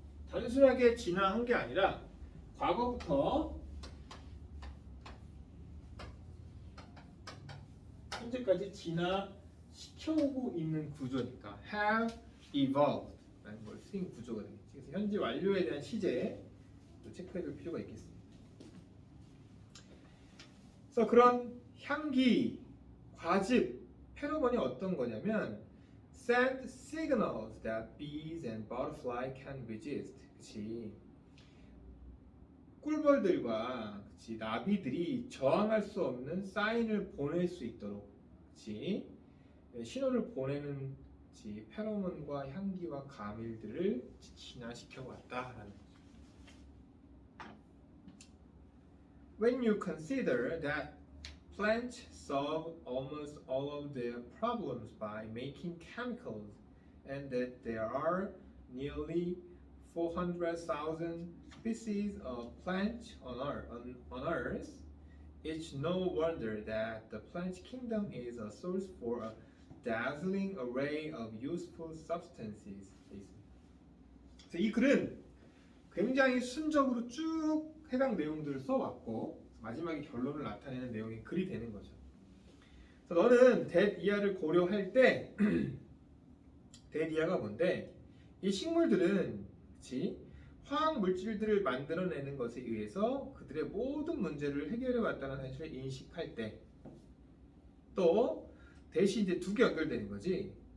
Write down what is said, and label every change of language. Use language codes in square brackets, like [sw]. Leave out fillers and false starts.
[ko] 단순하게 진화한 게 아니라 과거부터 현재까지 진화시켜오고 있는 구조니까 have evolved 라는 걸 쓰인 구조가 되겠지. 그래서 현재 완료에 대한 시제 체크해둘 필요가 있겠습니다. [en] 그래서 그런 향기, 과즙, 페로몬이 어떤 거냐면 send signals that bees and butterfly can resist. [ko] 그치? 꿀벌들과 그치? 나비들이 저항할 수 없는 사인을 보낼 수 있도록 그치? 신호를 보내는 그치? 페로몬과 향기와 가밀들을 진화시켜 왔다라는 거죠. [en] When you consider that plants solve almost all of their problems by making chemicals and that there are nearly 400,000 species of plants on Earth, it's no wonder that the plant kingdom is a source for a dazzling array of useful substances. [ko] 그래서 이 글은 굉장히 순적으로 쭉 해당 내용들을 써왔고 마지막에 결론을 나타내는 내용이 글이 되는 거죠. 그래서 너는 that 이하를 고려할 때 that 이하가 뭔데? 이 식물들은 그치? 화학 물질들을 만들어내는 것에 의해서 그들의 모든 문제를 해결해 왔다는 사실을 인식할 때, 또 대신 이제 두 개 연결되는 거지.